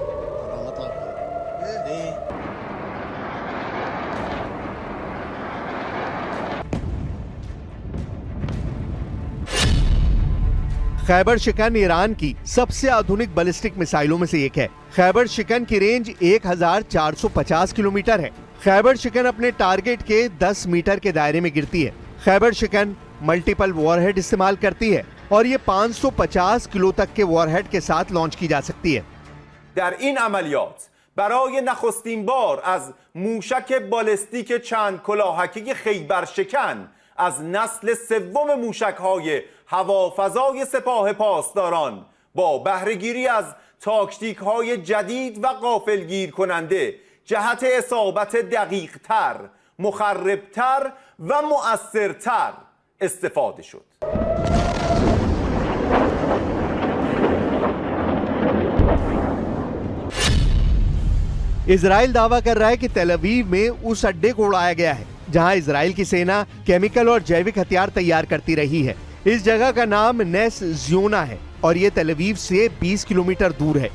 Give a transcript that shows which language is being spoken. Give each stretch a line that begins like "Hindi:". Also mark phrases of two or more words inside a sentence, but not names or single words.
Hindi: खैबर शिकन ईरान की सबसे आधुनिक
English: ballistic missiles
Hindi: में से एक है। खैबर शिकन की रेंज 1450 किलोमीटर है। खैबर शिकन अपने टारगेट के 10 मीटर के दायरे में गिरती है। खैबर शिकन
English: multiple warhead
Hindi: इस्तेमाल करती है और ये 550 किलो तक के वॉरहेड के साथ लॉन्च की जा सकती है।
Persian: در این عملیات برای نخستین بار از موشک بالستیک چند کلاهکی خیبر شکن از نسل سوم موشک‌های هوافضای سپاه پاسداران با بهره‌گیری از تاکتیک‌های جدید و غافلگیر کننده جهت اصابت دقیق‌تر، مخربتر و مؤثرتر استفاده شد.
Hindi: इजराइल दावा कर रहा है कि तेल अवीव में उस अड्डे को उड़ाया गया है जहां इजराइल की सेना केमिकल और जैविक हथियार तैयार करती रही है। इस जगह का नाम नेस जियोना है और ये तेल अवीव से 20 किलोमीटर दूर है।